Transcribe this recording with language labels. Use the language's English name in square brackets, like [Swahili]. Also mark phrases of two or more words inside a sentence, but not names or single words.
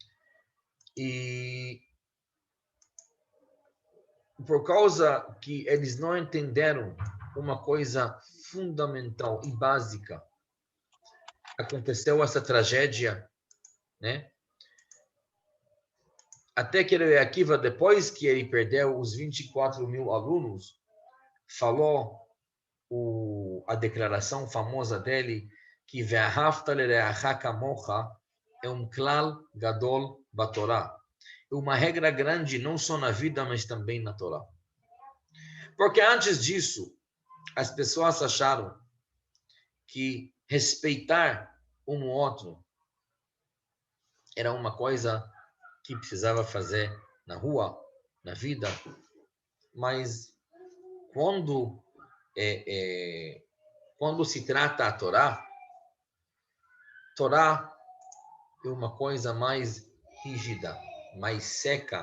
[Portuguese] E por causa que eles não entenderam uma coisa fundamental e básica, aconteceu essa tragédia, né? Até que ele Akiva, depois que ele perdeu os 24 mil alunos, falou a declaração famosa dele, que [Hebrew] ואהבת לרעך כמוך [Portuguese] é um [Hebrew] כלל גדול בתורה. [Portuguese] É uma regra grande, não só na vida, mas também na Torá. Porque antes disso, as pessoas acharam que respeitar um ao outro era uma coisa que precisava fazer na rua, na vida, mas quando quando se trata a Torá, Torá é uma coisa mais rígida, mais seca.